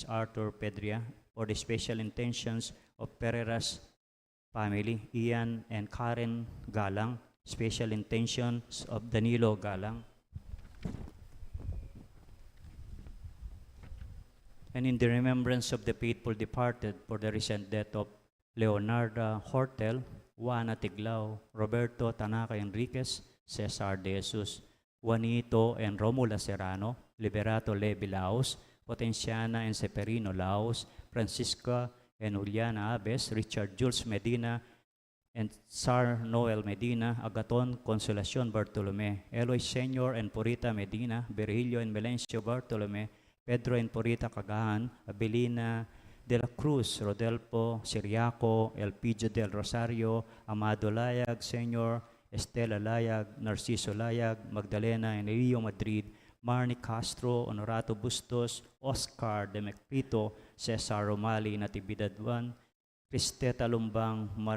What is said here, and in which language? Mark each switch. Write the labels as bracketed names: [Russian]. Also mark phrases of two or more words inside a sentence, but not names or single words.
[English] Arthur Pedria, for the special intentions of Pereira's family, Ian and Karen Galang, special intentions of Danilo Galang. And in the remembrance of the faithful departed for the recent death of Leonardo Hortel, Juana Tiglao, Roberto Tanaka Enriquez, Cesar De Jesus, Juanito and Romula Serrano, Liberato Levi Laos, Potenciana and Seperino Laos, Francisca and Juliana Abes, Richard Jules Medina, and Sar Noel Medina, Agaton Consolacion Bartolome, Eloy Senior and Purita Medina, Virgilio and Melencio Bartolome, Pedro and Purita Cagahan, Abelina de la Cruz, Rodelpo Siriaco, Elpidio del Rosario, Amado Layag Senior, Estela Layag, Narciso Layag, Magdalena and Rio Madrid, Marnie Castro, Honorato Bustos, Oscar de Mecprito, Cesar Romali Natividad 1, Cristeta Lumbang,